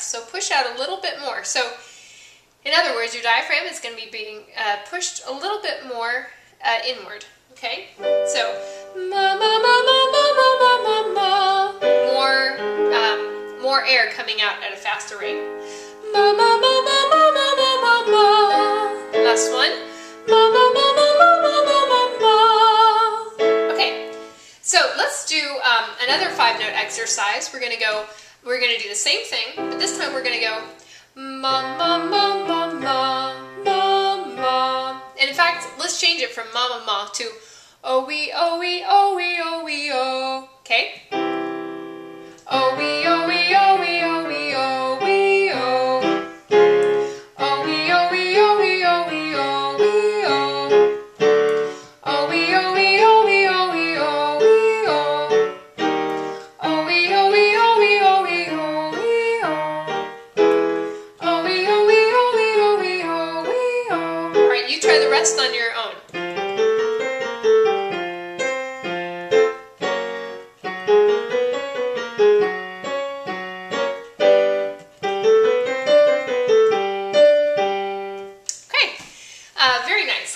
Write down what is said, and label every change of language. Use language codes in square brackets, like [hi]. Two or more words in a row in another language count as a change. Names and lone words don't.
[en] So push out a little bit more. So in other words, your diaphragm is going to be being pushed a little bit more inward. Okay? So ma ma ma ma ma ma ma ma ma. more air coming out at a faster rate. Ma ma ma ma ma ma ma ma ma. Last one. Ma ma ma ma ma ma ma ma ma. Okay, so let's do another 5-note exercise. We're gonna do the same thing, but this time we're gonna go ma ma ma ma ma ma ma. And in fact, let's change it from ma ma ma to oh wee oh wee oh wee oh wee oh. Okay. Oh wee oh wee oh wee oh wee oh wee oh. Oh wee oh wee oh wee oh wee oh wee oh. Oh wee oh wee oh wee oh wee oh wee oh. Oh wee oh wee oh wee oh wee oh wee oh. Oh wee oh wee oh wee oh wee oh wee oh. All right, you try the rest on your own. Very nice.